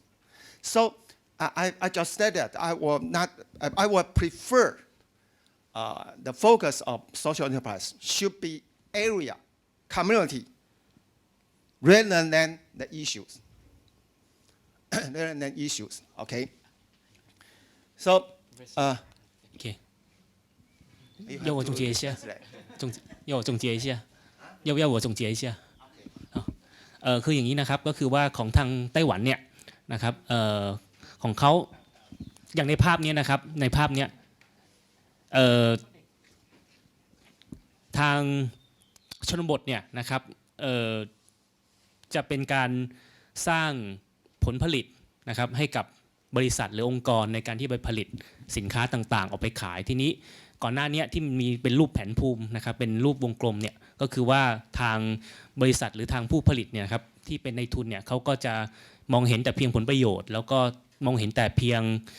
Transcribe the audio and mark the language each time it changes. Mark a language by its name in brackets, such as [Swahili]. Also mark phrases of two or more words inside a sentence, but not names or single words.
[English] So I just said that I will prefer the focus of social enterprise should be area, community, rather than the issues. Rather than issues, okay? So, [Chinese] OK，要我总结一下，要我总结一下，要我总结一下。 [Thai] คืออย่างนี้นะครับก็คือว่าของทางไต้หวันเนี่ยนะครับของเขาอย่างในภาพนี้นะครับในภาพนี้ทางชนบทเนี่ย นะครับจะเป็นการสร้างผลผลิตนะครับให้กับบริษัทหรือองค์กรในการที่ไปผลิตสินค้าต่างๆออกไปขายทีนี้ก่อนหน้านี้ที่มีเป็นรูปแผนภูมินะครับเป็นรูปวงกลมเนี่ยก็คือว่าทางบริษัทหรือทางผู้ผลิตเนี่ยครับที่เป็นในทุนเนี่ยเขาก็จะมองเห็นแต่เพียงผลประโยชน์แล้วก็มองเห็นแต่เพียง